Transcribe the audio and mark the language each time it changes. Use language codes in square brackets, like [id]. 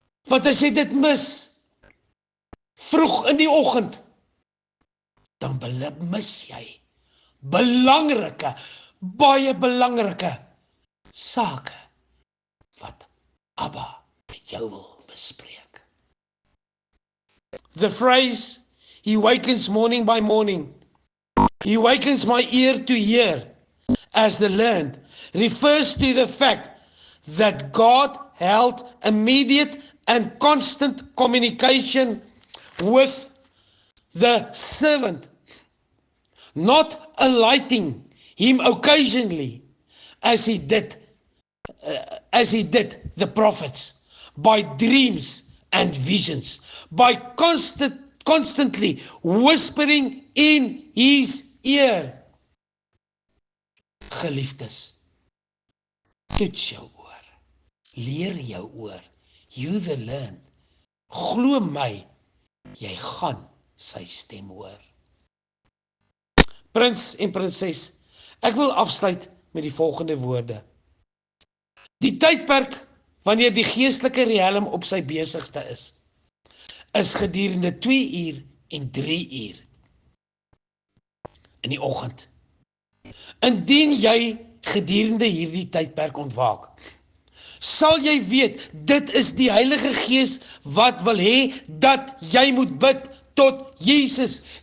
[af] Want as jy dit mis, vroeg in die oggend, dan mis jy baie belangrike sake wat Abba met jou wil bespreek. [en] The phrase, he wakens morning by morning, he wakens my ear to hear as the learned, refers to the fact that God held immediate and constant communication with the servant, not alighting him occasionally as he did the prophets, by dreams and visions, by constantly whispering in his ear. [af] Geliefdes, toets jou oor, leer jou oor, [en] you the learned, [af] glo my, jy gaan sy stem hoor. Prins en prinses, ek wil afsluit met die volgende woorde. Die tydperk wanneer die geestelike riem op sy besigste is gedurende 2 uur en 3 uur in die oggend. Indien jy gedurende hierdie tydperk ontwaak, sal jy weet, dit is die Heilige Gees wat wil hê dat jy moet bid tot Jesus.